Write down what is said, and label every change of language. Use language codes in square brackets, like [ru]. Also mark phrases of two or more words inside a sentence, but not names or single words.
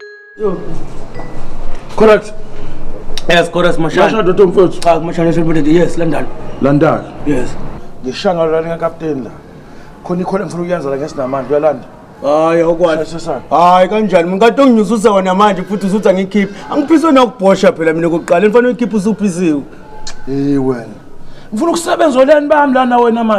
[en] Correct. Yes, correct, Mashana. Mashana Dr. Mfuthu. Mashana celebrated, yes, London. London. Yes. [zu] Ngishanga la ngakapteni la. Khona ikhona ngifuna ukuyenza la ngesinamandla uyalanda. Hayi awukwazi. Hayi kanjani mina kade unginyususa wena manje futhi usuthi angikhiphi. Angiphiswe nakubhosha phela mina kokuqala mfana uyikhipha usuphisiwe. Wena. Ngifuna ukusebenza oleni bami lana wena manje.